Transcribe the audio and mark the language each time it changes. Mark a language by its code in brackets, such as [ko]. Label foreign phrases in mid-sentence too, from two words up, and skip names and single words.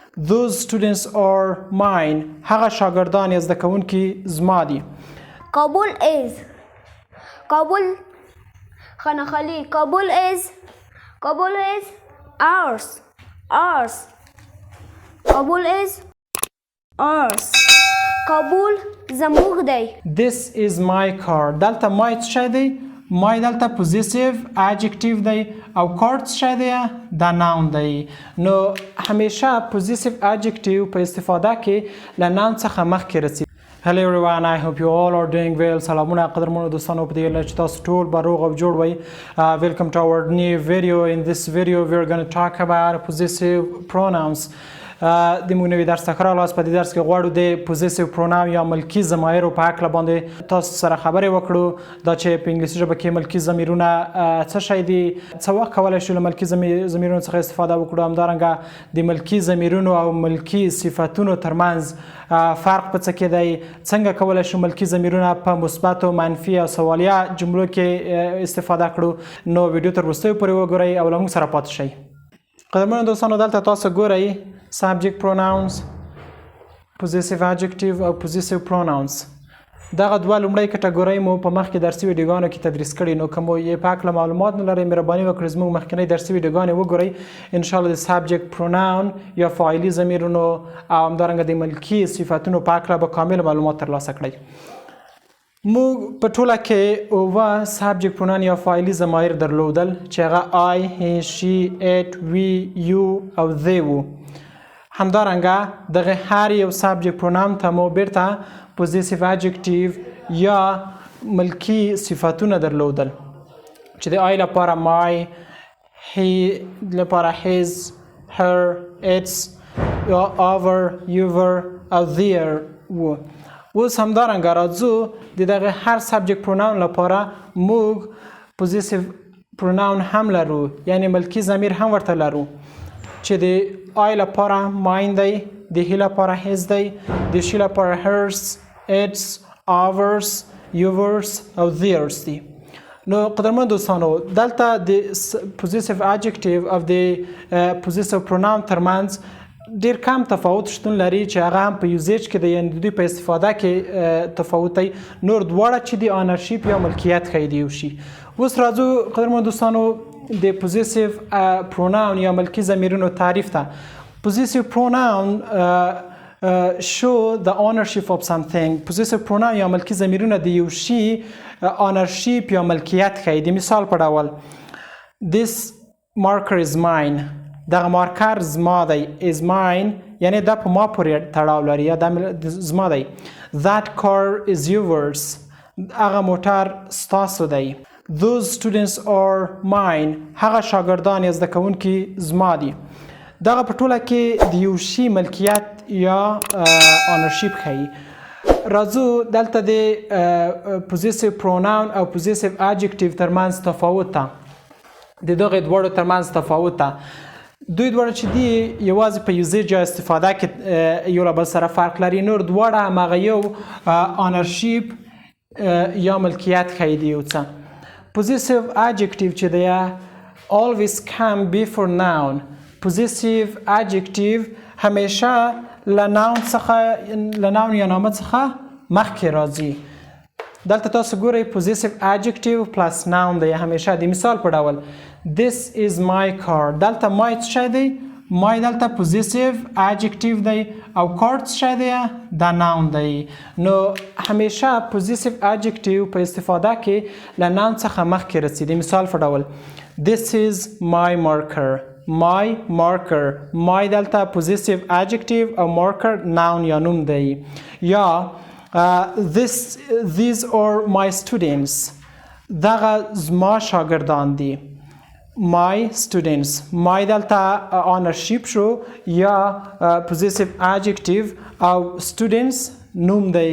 [en] Those students are mine. [ps] هغه شاګردان یا زده کوونکي زما دي. [en] کابل is خانخالی کابل is ours. کابل is ours. [ps] کابل زموږ دی. [en] This is my car. [ps] دلته my څه شی دی؟ my دلته [en] possessive adjective [ps] دی او car څه شی دی؟ دا noun دی. نو همیشه [en] possessive adjective [ps] په استفاده کې له noun څخه مخکې رسي. [en] Hello everyone, I hope you all are doing well. [ps] سلامونه قدرمنو دوستانو په دې اله چې تاسو ټول به روغ او جوړ وئ. [en] Welcome to our new video. In this video we are going to talk about possessive pronouns. [ps] د موږ نوی درس ته ښه راغلاست. په دې درس کې غواړو د [en] possessive pronoun [ps] یا ملکي ضمایرو په هکله باندې تاسو سره خبرې وکړو. دا چې په انګلیسي ژبه کې ملکي ضمیرونه څه شی دي، څه وخت کولی شو له ملکي ضمیرونو څخه استفاده وکړو، همدارنګه د ملکي ضمیرونو او ملکي صفتونو ترمنځ فرق په څه کې دی، څنګه کولی شو ملکي ضمیرونه په مثبت او منفي او سوالیه جملو کې استفاده کړو. نو ویډیو تر وروستیو پورې وګورئ او له موږ سره پاتې شئ. قدرمنو دوستانو دلته تاسو ګورئ [en] subject pronouns, possessive adjective [ps] او [en] possessive pronouns. [ps] دغه دوه لومړی کټګورۍ مو په مخکې درسي ویډیوګانو کې تدریس کړي. نو که مو یې په هکله معلومات نه لرئ مهرباني وکړئ زموږ مخکینی درسي ویډیوګانې وګورئ. انشاءالله د [en] subject pronoun [ps] یا فاعلي ضمیرونو او همدارنګه د ملکي صفتونو په هکله به کامل معلومات ترلاسه کړئ. موږ په ټوله کې اووه [en] subject pronoun [ps] یا فاعلي ضمایر درلودل چې هغه [en] I, he, she, it, we, you [ps] او they وو. همدارنګه دغه هر یو [en] subject pronoun [ps] ته مو بیرته [en] possessive adjective [ps] یا ملکي صفتونه درلودل چې د I لپاره [en] my, he [ps] لپاره [en] his, her, its, our, your [ps] او their وو. اوس همدارنګه راځو د دغه هر [en] subject pronoun [ps] لپاره موږ [en] possessive pronoun [ps] هم لرو، یعنی ملکي ضمیر هم ورته لرو چې د I لپاره mine دی، د he لپاره his دی، د she لپاره [en] hers, its, ours, yours [ps] او theirs دی. نو قدرمن دوستانو دلته د [en] possessive adjective [ps] او د [en] possessive pronoun [ps] ترمنځ ډیر کم تفاوت شتون لري چې هغه هم په یوزیج کې د یعنی د دوی په استفاده کې تفاوت دی. نور دواړه چې د آنرشیپ یا ملکیت ښیي د یو شي. اوس راځو قدرمن دوستانو د [en] possessive pronoun [ps] یا ملکي ضمیرونو تعریف ته. [en] Possessive pronoun show the ownership of something. Possessive pronoun [ps] یا ملکي ضمیرونه د یو شي آنرشیپ یا ملکیت ښیي. د مثال په ډول [en] This marker is mine. [ps] دغه مارکر زما دی. [en] is mine [ps] یعنی دا په ما پورې تړاو لري یا دا زما دی. [en] That car is yours. [ps] هغه موټر ستاسو دی. [en] Those students are mine. [ps] هغه شاګردان یا زده کوونکي زما دي. دغه په ټوله کې د یو شي ملکیت یا آنرشیپ ښیي. راځو دلته د [en] possessive pronoun [ps] او [en] possessive adjective [ps] ترمنځ تفاوت ته، د دغه دواړو ترمنځ تفاوت ته. دوی دواړه چې دي یوازې په یوزیج یا استفاده کې یو له بل سره فرق لري. نور دواړه هماغه یو آنرشیپ یا ملکیت ښیي د یو څه. [en] Possessive adjective [ps] چې دی [en] always come before noun. Possessive adjective [ps] همیشه له noun یا نامه څخه مخکې راځي. دلته تاسو ګورئ [en] possessive adjective plus noun [ps] دی همیشه. د مثال په ډول [en] This is my car. [ps] دلته my څه شی دی؟ my دلته [en] possessive adjective [ps] دی او car څه شی دی؟ دا noun دی. نو همیشه [en] possessive adjective [ps] په استفاده کې له noun څخه مخکې رسي. د مثال په ډول [en] This is my marker. my marker. [ps] my دلته [en] possessive adjective [ps] او [en] marker noun [ps] یا نوم دی. [en] یا these are my students. [ps] دغه زما شاګردان دي. [en] my students. [ps] my دلته ownership شو یا [en] possessive adjective [ps] او students نوم دی.